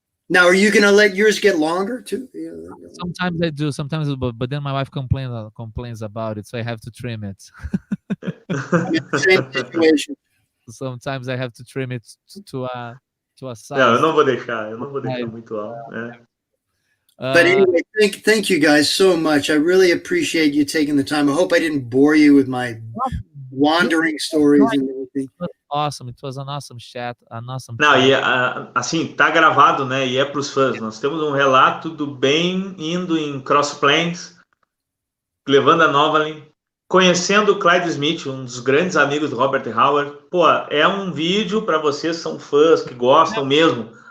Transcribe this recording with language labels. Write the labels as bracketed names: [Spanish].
[English] Now, are you going to let yours get longer too? Sometimes I do. Sometimes, but then my wife complains about it, so I have to trim it. Same situation. Sometimes I have to trim it to a size. [Portuguese] Não, eu não vou deixar muito alto. [English] But anyway, thank you guys so much. I really appreciate you taking the time. I hope I didn't bore you with my wandering stories and everything. It was awesome. It was an awesome chat. [Portuguese] Não, e assim, tá gravado, né? E é para os fãs. Nós temos um relato do Ben indo em Cross Plains, levando a Novalyne, conhecendo o Clyde Smith, um dos grandes amigos do Robert Howard. Pô, é um vídeo para vocês que são fãs, que gostam mesmo.